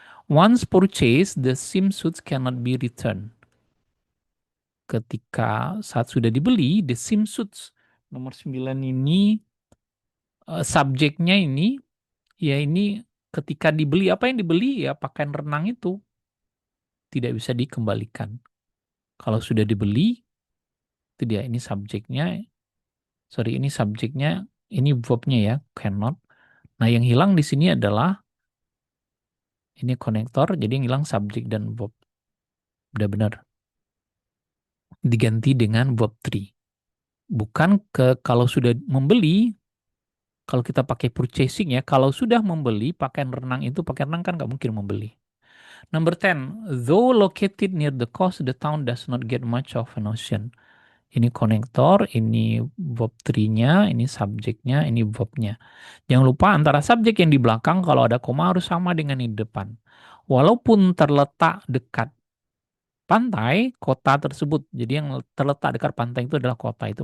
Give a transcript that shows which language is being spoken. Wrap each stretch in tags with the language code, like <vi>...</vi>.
<en>Once purchased, the swimsuits cannot be returned.</en> <id>Ketika saat sudah dibeli,</id> <en>the swimsuits</en> <id>nomor 9 ini subjeknya ini ya ini ketika dibeli, apa yang dibeli ya pakaian renang itu tidak bisa dikembalikan. Kalau sudah dibeli, itu dia ini subjeknya, sorry ini subjeknya, ini verbnya ya, cannot. Nah yang hilang di sini adalah ini konektor, jadi yang hilang subjek dan verb. Udah benar. Diganti dengan verb 3. Bukan kalau sudah membeli, kalau kita pakai purchasing ya, kalau sudah membeli pakaian renang itu, pakaian renang kan nggak mungkin membeli.</id> <en>Number 10, though located near the coast, the town does not get much of an ocean.</en> <id>Ini konektor, ini verb 3-nya, ini subjeknya, ini verbnya. Jangan lupa antara subjek yang di belakang kalau ada koma harus sama dengan di depan. Walaupun terletak dekat pantai, kota tersebut. Jadi yang terletak dekat pantai itu adalah kota itu.</id>